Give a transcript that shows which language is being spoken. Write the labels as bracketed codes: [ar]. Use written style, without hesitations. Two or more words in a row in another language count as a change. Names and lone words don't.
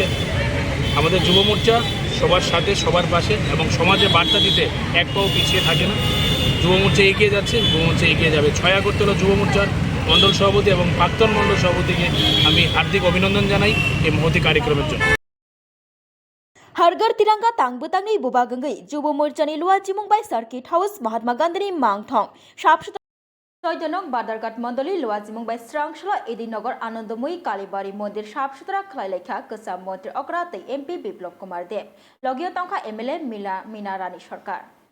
[bn] আমাদের যুব মোর্চা সবার সাথে, সবার পাশে এবং সমাজে বার্তা দিতে এক পাও পিছিয়ে থাকে না। যুব মোর্চা এগিয়ে যাচ্ছে, যুব মোর্চা এগিয়ে যাবে। 6 আগরতলা যুব মোর্চার মণ্ডল সভাপতি এবং প্রাক্তন মণ্ডল সভাপতিকে আমি হার্দিক অভিনন্দন জানাই এই মহতি কার্যক্রমের জন্য। [trp] Hargar Tiranga Tangbutangni Bubagangai Jobo Morchani Lua Chimungbai Circuit House Mahatma Gandhi ni mangthong sap sutra Soijanok Badargat Mondoli Lua Chimungbai Srangsola Edinogor Anandomoyi Kalibari Mondir sap sutra khlailekha Kesam Montri Okra tei MP Biplop Kumar Deb Logio Tongkha MLA Mina Rani Sarkar